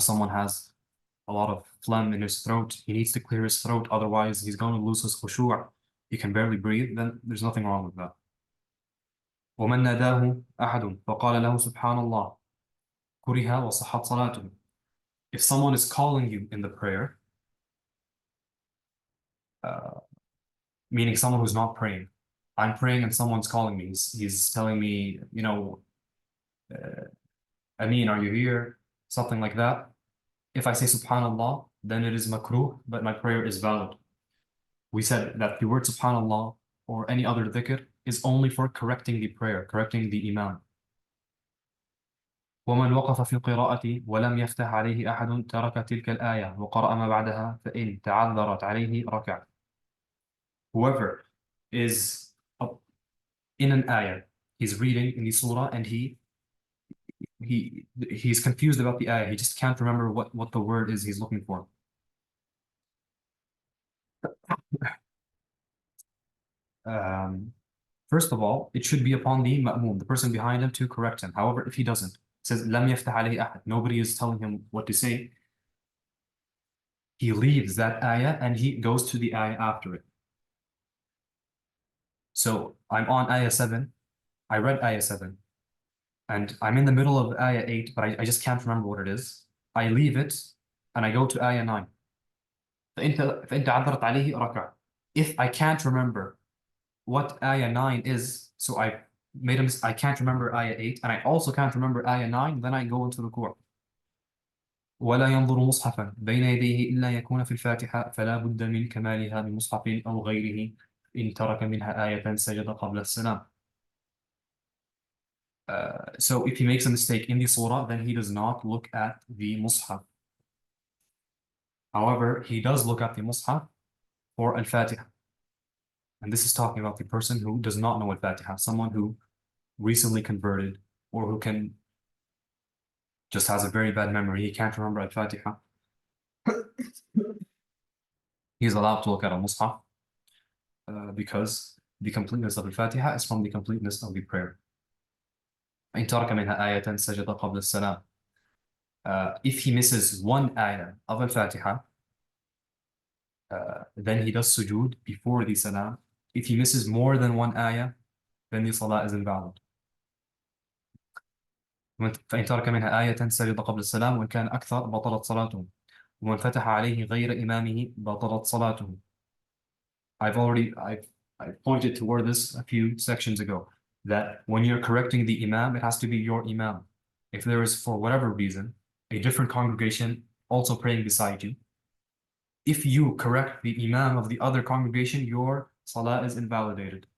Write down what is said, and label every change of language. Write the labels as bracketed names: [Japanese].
[English] Someone has a lot of phlegm in his throat. He needs to clear his throat, otherwise he's going to lose his khushu'. He can barely breathe, then there's nothing wrong with that. [Arabic] ومن ناداه أحد فقال له سبحان الله كره وصحت صلاته. [English] If someone is calling you in the prayer, meaning someone who's not praying, I'm praying and someone's calling me. He's telling me, Amin, are you here? Something like that. If I say subhanallah, then it is makruh, but my prayer is valid. We said that the word subhanallah or any other dhikr is only for correcting the prayer, correcting the imam. [Arabic] ومن وقف في القراءة ولم يفتح عليه أحد ترك تلك الآية وقرأ ما بعدها فإن تعذرت عليه ركع. [English] Whoever is in an ayah, he's reading in the surah and he's confused about the ayah. He just can't remember what the word is he's looking for. First of all, it should be upon the ma'mum, the person behind him, to correct him. However, if he doesn't, it says [Arabic] لم يفتح عليه أحد. [English] Nobody is telling him what to say. He leaves that ayah and he goes to the ayah after it. So I'm on ayah 7. I read ayah 7. And I'm in the middle of ayah 8, but I just can't remember what it is. I leave it and I go to ayah 9. [Arabic] فإن تعذرت عليه ركع. [English] If I can't remember what ayah 9 is, so I can't remember ayah 8, and I also can't remember ayah 9, then I go into ruku'. [Arabic] ولا ينظر مصحفا بين يديه إلا يكون في الفاتحة فلا بد من كمالها بمصحف أو غيره إن ترك منها آية سجد قبل السلام. [English] So if he makes a mistake in the surah, then he does not look at the mushaf. However, he does look at the mushaf for al-Fatiha. And this is talking about the person who does not know al-Fatiha, someone who recently converted or who just has a very bad memory. He can't remember al-Fatiha. He's allowed to look at a mushaf because the completeness of al-Fatiha is from the completeness of the prayer. [Arabic] إن ترك منها آية سجد قبل السلام. [English] If he misses one ayah of al-Fatiha, then he does sujood before the salam. If he misses more than one ayah, then the salah is invalid. [Arabic] فإن ترك منها آية سجد قبل السلام وإن كان أكثر بطلت صلاته ومن فتح عليه غير إمامه بطلت صلاته. [English] I've pointed toward this a few sections ago, that when you're correcting the imam, it has to be your imam. If there is, for whatever reason, a different congregation also praying beside you, if you correct the imam of the other congregation, your salah is invalidated.